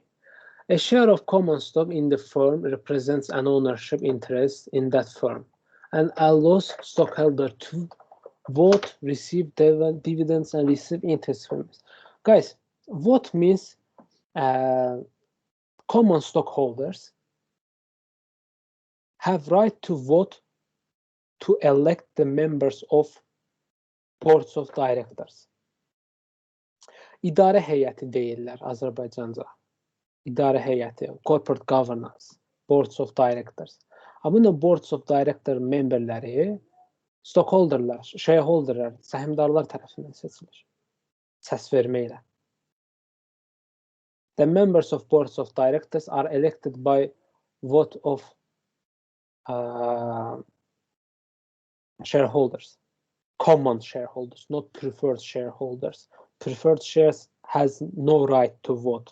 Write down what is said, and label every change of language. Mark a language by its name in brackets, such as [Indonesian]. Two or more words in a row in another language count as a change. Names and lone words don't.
[English] A share of common stock in the firm represents an ownership interest in that firm and allows stockholder to vote, receive dividends, and receive interest from it. Guys, vote means common stockholders have right to vote to elect the members of boards of directors. [Azerbaijani] İdare heyəti deyirlər Azərbaycanca. İdare heyəti, [English] corporate governance, boards of directors. [Azerbaijani] Amma [English] boards of director [Azerbaijani] memberləri stockholderlar, shareholderlar, səhmdarlar tərəfindən seçilir. Səs verməklə. [English] The members of boards of directors are elected by vote of shareholders, common shareholders, not preferred shareholders. Preferred shares has no right to vote.